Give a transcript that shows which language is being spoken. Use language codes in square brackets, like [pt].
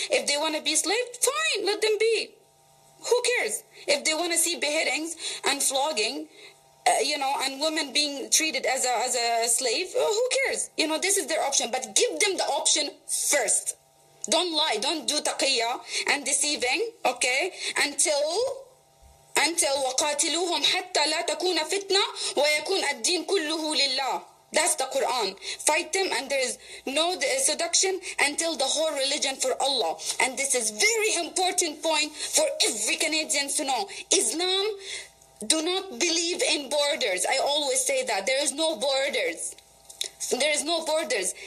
[en] If they want to be slaves, fine, let them be. Who cares? If they want to see beheadings and flogging, and women being treated as a slave, who cares? This is their option. But give them the option first. Don't lie. Don't do taqiyya and deceiving, okay? Until [ar] وَقَاتِلُوهُمْ حَتَّى لَا تَكُونَ فِتْنَةٌ وَيَكُونَ الدِّينُ كُلُّهُ لِلَّهِ. [en] That's the Quran. Fight them, and there is no seduction until the whole religion for Allah. And this is very important point for every Canadian to know. Islam do not believe in borders. I always say that. There is no borders. There is no borders.